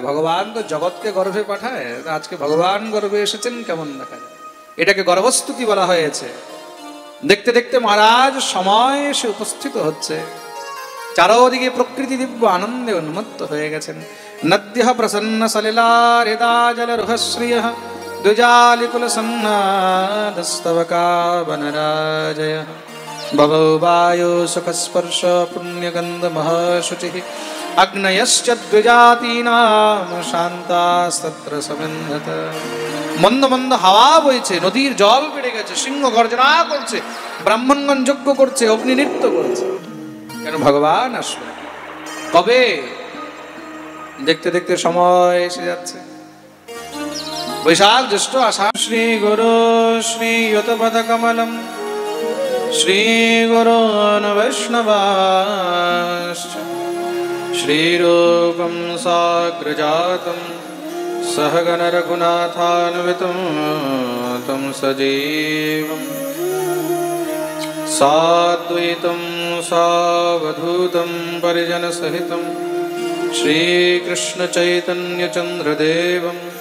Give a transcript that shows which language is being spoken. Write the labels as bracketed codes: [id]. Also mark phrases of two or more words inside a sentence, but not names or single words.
[bn] ভগবান তো জগৎকে গর্ভে পাঠায়, আজকে ভগবান গর্ভে এসেছেন কেমন দেখা যায়? এটাকে গর্ভস্তুতি বলা হয়েছে। দেখতে দেখতে মহারাজ সময় এসে উপস্থিত হচ্ছে। চারোদিকে প্রকৃতি দিব্য আনন্দে উন্মত্ত হয়ে গেছেন। [sa] নদ্য প্রসন্ন সলিলা হৃদা জল রুহশ্রিয় দ্বিজালিকুল সন্নাদস্তবকা বনরাজয় বভৌ বায়ু সুখস্পর্শ পুণ্যগন্ধ মহাশুচি অগ্নয়শ্চ দ্বিজাতীনাম শান্তাস্তত্র সমিন্ধত। [bn] মন্দ মন্দ হাওয়া বইছে, নদীর জল বেড়ে গেছে, সিংহ গর্জনা করছে, ব্রাহ্মণগণ যজ্ঞ করছে, অগ্নি নৃত্য করছে। কেন? ভগবান আসবে। কবে? দেখতে দেখতে সময় এসে যাচ্ছে। [sa] বৈশাখ জ্যৈষ্ঠ আষাঢ়। শ্রী গুরু শ্রী যতপদ কমলম শ্রী গুরুন বৈষ্ণবাশ্চ শ্রীরূপম সাগ্রজাতম सहगण रघुनाथान्वितं तं सजीवं साद्वैतं सावधूतं परिजनसहितं श्रीकृष्णचैतन्यचन्द्रदेवं